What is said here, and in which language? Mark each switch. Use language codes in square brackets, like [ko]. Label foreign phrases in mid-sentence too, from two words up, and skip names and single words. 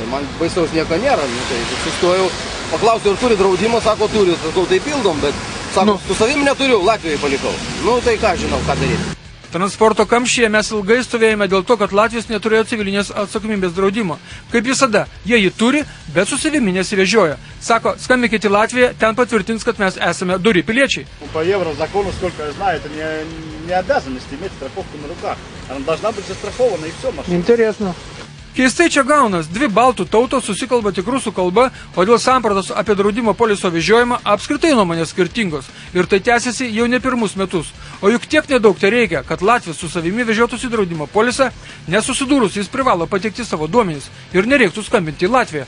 [lt] Man baisaus nieko nėra, tai sustojau, paklausiau, ar turi draudimą, sako, turi, sakau, tai pildom, bet sako, su savim neturiu, Latvijai palikau. Nu, tai ką žinau, ką daryti. Transporto kamštyje mes ilgai stovėjome dėl to, kad Latvijos neturėjo civilinės atsakomybės draudimo. Kaip visada, jie jį turi, bet su savimi nesivežioja. Sako, skambykite į Latviją, ten patvirtins, kad mes esame duri piliečiai. [ru] По еврозакону, сколько я знаю, это не обязанность иметь страховку на руках. Она должна быть застрахована и все, машина. Интересно. [lt] Keistai čia gaunas, dvi baltų tautos susikalba tik rusų kalba, o dėl sampratos apie draudimo poliso vežiojimą apskritai nuomonės skirtingos. Ir tai tęsiasi jau ne pirmus metus. O juk tiek nedaug tai reikia, kad Latvijas su savimi vežiotųsi draudimo polisą, nesusidūrus jis privalo pateikti savo duomenys ir nereiktų skambinti į Latviją.